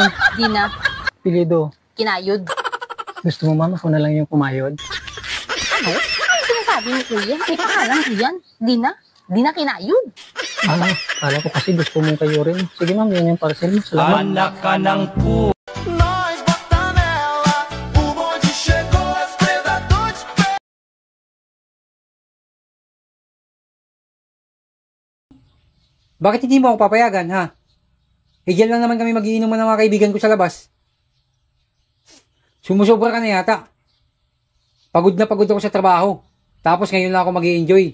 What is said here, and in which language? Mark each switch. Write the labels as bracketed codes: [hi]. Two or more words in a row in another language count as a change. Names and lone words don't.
[tl] Dina, Pilido. kinayod. Gusto mo mama, ako na lang yung kumayod. Ano? Ano sinasabi ni kuya? May pangalan ko yan. Dina? Dina kinayod. Kala ko kasi gusto mong kayo rin. Sige ma'am, yan yung parcel mo. Salamat. Anak ka ng pu. [pt] Nós bota nela, o bonde chegou, as predadores. [tl] Bakit hindi mo ako papayagan, ha? Diyan lang naman kami magiinuman ng mga kaibigan ko sa labas. Sumusobra ka na yata. Pagod na pagod ako sa trabaho. Tapos ngayon lang ako mag-i-enjoy.